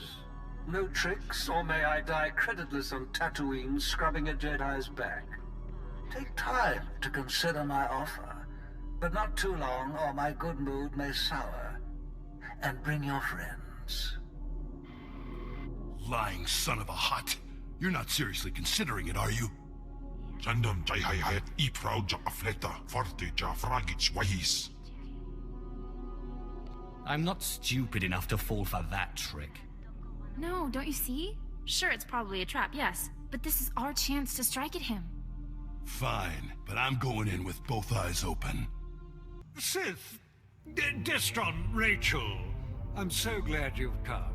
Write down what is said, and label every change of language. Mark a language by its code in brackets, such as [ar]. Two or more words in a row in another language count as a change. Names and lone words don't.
[en] No tricks, or may I die creditless on Tatooine scrubbing a Jedi's back. Take time to consider my offer, but not too long, or my good mood may sour. And bring your friends. Lying son of a hut. You're not seriously considering it, are you? Sandam jai hai hayat I proud ja afleta forte ja fragich wahis. I'm not stupid enough to fall for that trick. No, don't you see? Sure, it's probably a trap, yes. But this is our chance to strike at him. Fine, but I'm going in with both eyes open. Sith, Destron, Rachel, I'm so glad you've come.